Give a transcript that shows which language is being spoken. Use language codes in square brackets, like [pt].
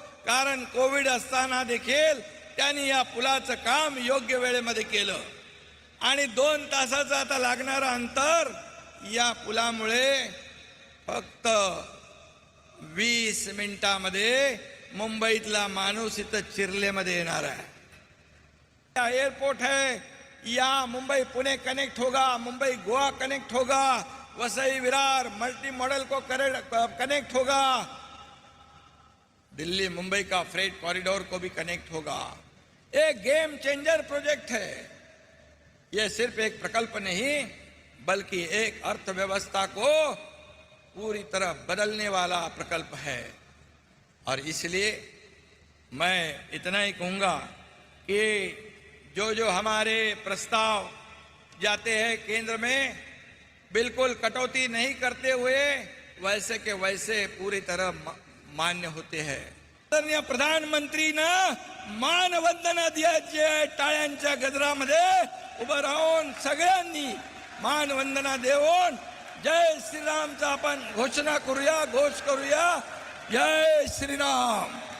[mr] कारण कोविड असताना देखील त्यांनी या पुलाचं काम योग्य वेळेमध्ये केलं आणि 2 तासाचं आता लागणारं अंतर या पुलामुळे फक्त 20 मिनिटांमध्ये मुंबईतला माणूस इथं चिरलेमध्ये येणार आहे। [hi] एयरपोर्ट है, यहाँ मुंबई पुणे कनेक्ट होगा, मुंबई गोवा कनेक्ट होगा, वसई विरार मल्टी मॉडल को कनेक्ट होगा, दिल्ली मुंबई का फ्रेट कॉरिडोर को भी कनेक्ट होगा। एक गेम चेंजर प्रोजेक्ट है। यह सिर्फ एक प्रकल्प नहीं बल्कि एक अर्थव्यवस्था को पूरी तरह बदलने वाला प्रकल्प है। और इसलिए मैं इतना ही कहूँगा कि जो हमारे प्रस्ताव जाते हैं केंद्र में, बिल्कुल कटौती नहीं करते हुए वैसे के वैसे पूरी तरह मान्य होते हैं। [mr] आदरणीय प्रधानमंत्रीनं मानवंदना द्यायची आहे। टाळ्यांच्या गजरामध्ये उभं राहून सगळ्यांनी मानवंदना देऊन जय श्रीरामचा आपण घोषणा करूया, घोष करूया, जय श्रीराम।